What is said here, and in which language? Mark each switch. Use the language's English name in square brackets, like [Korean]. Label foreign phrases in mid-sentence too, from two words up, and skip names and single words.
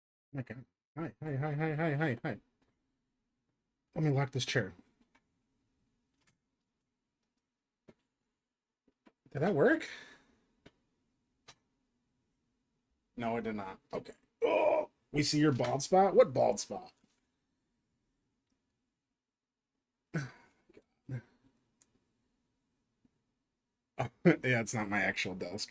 [English] Okay. Hi, hi, hi, hi, hi, hi, hi. Let me lock this chair. Did that work? No, it did not. Okay. Oh, we see your bald spot? What bald spot? Oh, yeah, it's not my actual desk.